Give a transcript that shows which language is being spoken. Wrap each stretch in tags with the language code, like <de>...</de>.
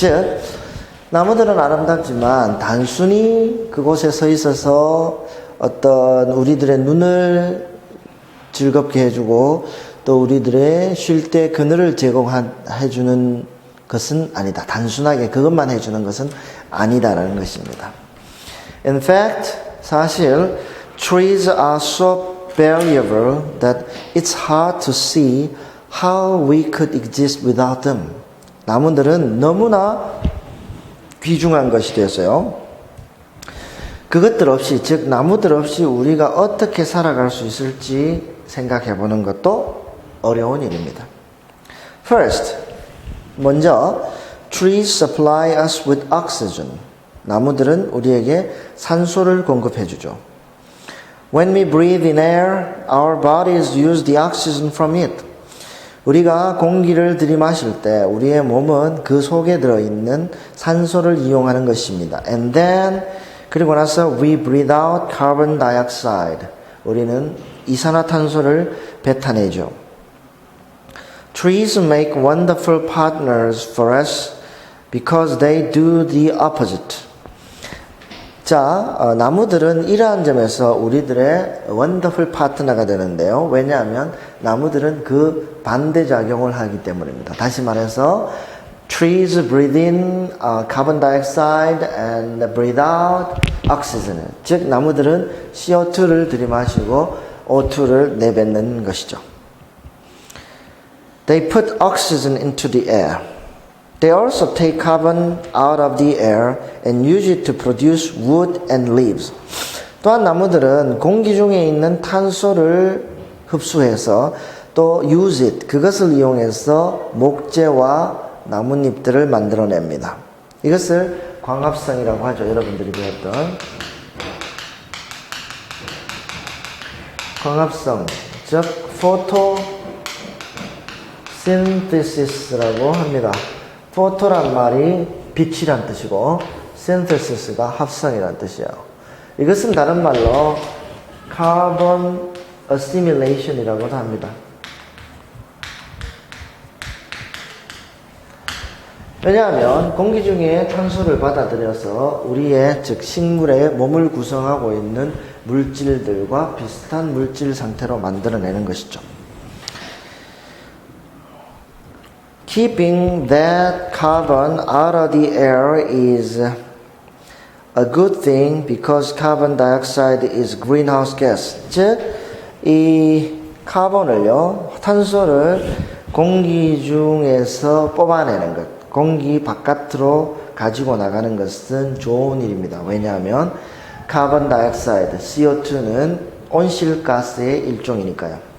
<ko>즉 나무들은 아름답지만 단순히 그곳에 서 있어서 어떤 우리들의 눈을 즐겁게 해주고 또 우리들의 쉴 때 그늘을 제공해주는 것은 아니다. 단순하게 그것만 해주는 것은 아니다라는 것입니다.</ko> <en>In fact,</en> <ko>사실</ko> <en>trees are so valuable that it's hard to see how we could exist without them.</en> <ko>나무들은 너무나 귀중한 것이 되어서요. 그것들 없이, 즉 나무들 없이 우리가 어떻게 살아갈 수 있을지 생각해 보는 것도 어려운 일입니다.</ko> <en>First,</en> <ko>먼저</ko> <en>trees supply us with oxygen.</en> <ko>나무들은 우리에게 산소를 공급해 주죠.</ko> <en>When we breathe in air, our bodies use the oxygen from it.</en> <ko>우리가 공기를 들이마실 때 우리의 몸은 그 속에 들어있는 산소를 이용하는 것입니다.</ko> <en>And then,</en> <ko>그리고 나서</ko> <en>we breathe out carbon dioxide.</en> <ko>우리는 이산화탄소를 뱉어내죠.</ko> <en>Trees make wonderful partners for us because they do the opposite.</en> <ko>자, 나무들은 이러한 점에서 우리들의</ko> <en>wonderful partner</en> <ko>가 되는데요. 왜냐하면 나무들은 그 반대작용을 하기 때문입니다. 다시 말해서</ko> <en>trees breathe in carbon dioxide and breathe out oxygen.</en> <ko>즉 나무들은 CO2를 들이마시고 O2를 내뱉는 것이죠.</ko> <en>They put oxygen into the air. They also take carbon out of the air and use it to produce wood and leaves.</en> <ko>또한 나무들은 공기 중에 있는 탄소를 흡수해서 또</ko> <en>use it,</en> <ko>그것을 이용해서 목재와 나뭇잎들을 만들어냅니다. 이것을 광합성이라고 하죠. 여러분들이 배웠던 광합성, 즉 photosynthesis라고 합니다. photo란 말이 빛이란 뜻이고 synthesis가 합성이란 뜻이에요. 이것은 다른 말로</ko> <en>carbon assimilation</en> <ko>이라고도 합니다. 왜냐하면 공기 중에 탄소를 받아들여서 우리의 즉 식물의 몸을 구성하고 있는 물질들과 비슷한 물질 상태로 만들어내는 것이죠.</ko> <en>Keeping that carbon out of the air is a good thing because carbon dioxide is greenhouse gas.</en> <ko>즉, 이 카본을요, 탄소를 공기 중에서 뽑아내는 것, 공기 바깥으로 가지고 나가는 것은 좋은 일입니다. 왜냐하면 카본 다이옥사이드, CO2는 온실가스의 일종이니까요.</ko>